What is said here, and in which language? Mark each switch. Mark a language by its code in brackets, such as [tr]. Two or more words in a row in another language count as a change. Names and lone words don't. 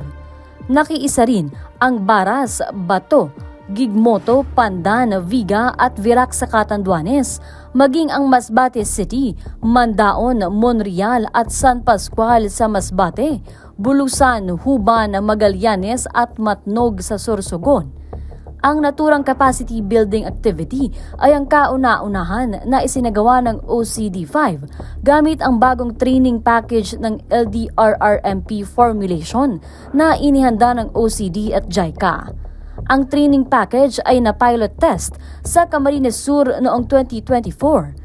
[tl] Nakiisa rin ang Baras, Bato, Gigmoto, Pandan, Viga at Virac sa Catanduanes, maging ang Masbate City, Mandaon, Monreal at San Pascual sa Masbate, Bulusan, Huban, Magallanes at Matnog sa Sorsogon. Ang naturang [en] capacity building activity [tl] ay ang kauna-unahan na isinagawa ng OCD5 gamit ang bagong [en] training package [tl] ng LDRRMP formulation na inihanda ng OCD at JICA. Ang [en] training package [tl] ay na- [en] pilot test [tl] sa Camarines Sur noong 2024.